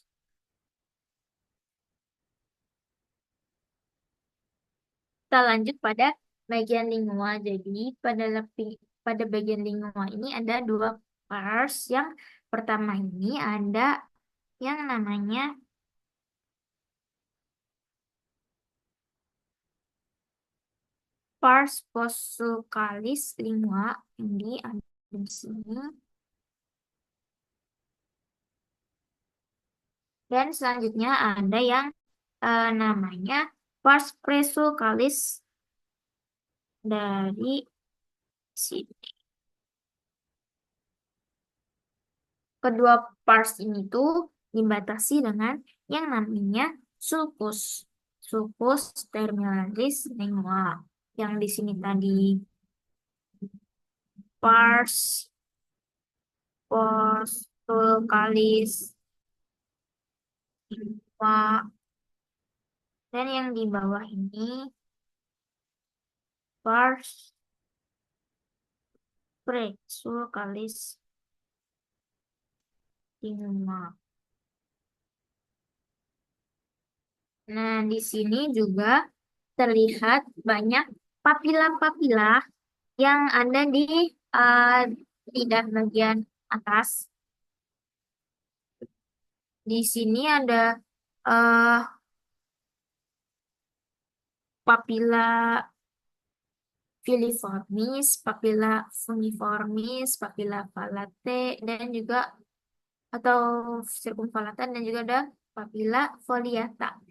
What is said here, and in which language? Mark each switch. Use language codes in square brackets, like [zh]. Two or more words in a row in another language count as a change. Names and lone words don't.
[id] Kita lanjut pada bagian lingua. Jadi pada bagian lingua ini ada dua pars. Yang pertama ini ada yang namanya [la] pars postsulcalis lingua. [id] Ini ada di sini. Dan selanjutnya ada yang namanya [la] pars presulcalis [id] dari sini. Kedua pars ini tuh dibatasi dengan yang namanya sulcus. [la] Sulcus terminalis lingua. [id] Yang di sini tadi [la] pars postulcalis lingua. [id] Dan yang di bawah ini [la] pars presulcalis lingua. [id] Nah, di sini juga terlihat banyak papila-papila yang ada di uh, lidah bagian atas. Di sini ada uh, [la] papila filiformis, papila fungiformis, papila palate, [id] dan juga atau circumvallata, dan juga ada [la] papila foliata.